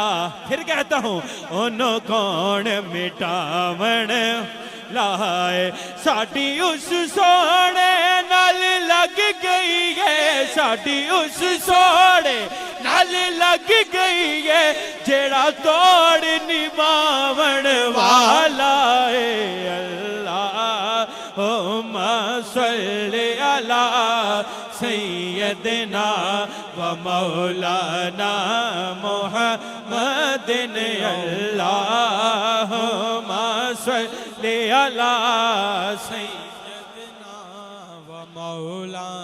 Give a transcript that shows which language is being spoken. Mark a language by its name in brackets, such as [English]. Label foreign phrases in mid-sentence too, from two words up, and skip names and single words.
[Urdu] پھر کہتا ہوں [Punjabi] اونوں کون مٹاون لائے. ساڈی اس سونے نال لگ گئی ہے، ساڈی اس سونے نال لگ گئی ہے، جیہڑا توڑ نبھاون والا ہے. [Arabic] اللهم صل على سيدنا ومولانا محمد اللهم صل على سيدنا ومولانا मुहम्मदिन अल्लाहुम्मा सल्ली अला सय्यदना व मौलाना